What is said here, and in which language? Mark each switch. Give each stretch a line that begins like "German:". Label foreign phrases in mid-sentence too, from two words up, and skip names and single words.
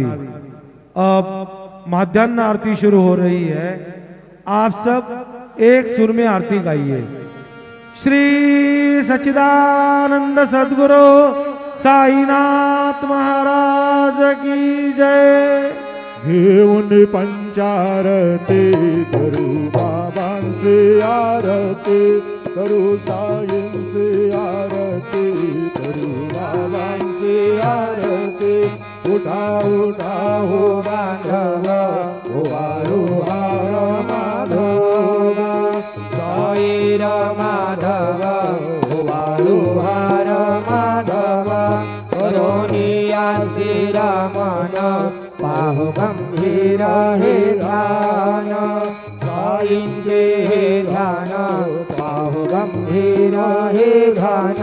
Hindi: अब माध्यान्ह आरती शुरू हो रही है। आप सब एक सुर में आरती गाइए। श्री सच्चिदानंद सद्गुरु साईनाथ महाराज की जय।
Marathi: घेऊन पंचारती करू बाबांचे आरती करू साईंचे आरती करू बाबांचे आरती। उठा उठा हो बांधव हो वाळू हार माधव साईर माधव हो वाळू हार माधव करोनिया स्थिर मन पाहु गंभीर हे ध्यान साईंचे हे ध्यान पाहु गंभीर हे ध्यान।